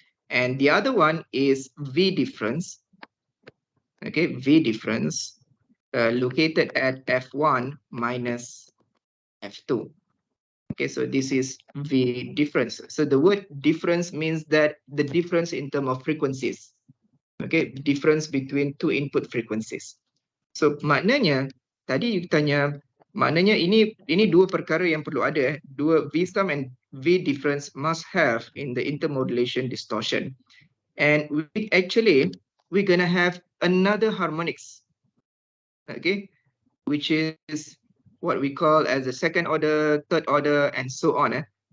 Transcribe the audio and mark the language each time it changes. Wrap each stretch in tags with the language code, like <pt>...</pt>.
<en>And the other one is V difference. Okay, V difference located at F1 minus F2. Okay, so this is V difference. So the word difference means that the difference in terms of frequencies. Okay, difference between two input frequencies.</en> <ms>So maknanya tadi you tanya, maknanya ini dua perkara yang perlu ada.</ms> <en>Dua V sum and V difference must have in the intermodulation distortion. And we're gonna have another harmonics. Okay, which is what we call as a second order, third order, and so on.</en>